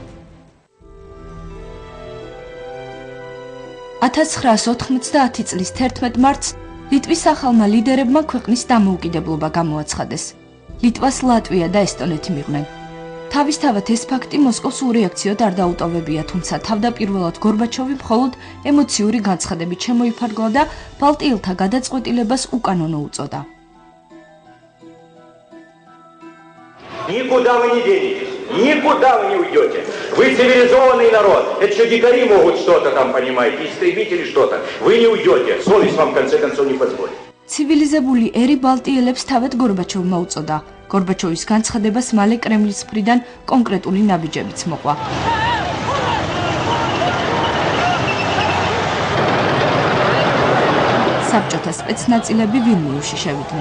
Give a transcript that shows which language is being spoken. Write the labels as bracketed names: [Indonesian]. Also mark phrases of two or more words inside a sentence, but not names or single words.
[Georgian] 1990 წლის 11 მარტს ლიტვის ახალმა ლიდერებმა ქვეყნის დამოუკიდებლობა გამოაცხადეს. ლიტვას ლატვია და ესტონეთი მიყვნენ. თავისთავად ეს ფაქტი მოსკოვს ურეაქციოდ არ დაუტოვებია, თუმცა თავდაპირველად გორბაჩოვი მხოლოდ ემოციური განცხადებით შემოიფარგლა და ბალტიელთა გადაწყვეტილებას უკანონო უწოდა. [Russian] Никуда вы не денетесь, никуда вы не уйдете. Вы цивилизованный народ. Это что, дикари могут что-то там, понимаете, истребители что-то. Вы не уйдете. Совесть вам в конце концов не позволит. [Georgian] ცივილიზებული ერი ბალტიელებს თავად გორბაჩოვმა უწოდა. გორბაჩოვის განცხადებას მალე კრემლის მხრიდან კონკრეტული ნაბიჯებიც მოყვა. საბჭოთა სპეცნაწილები ვილნიუსში შევიდნენ.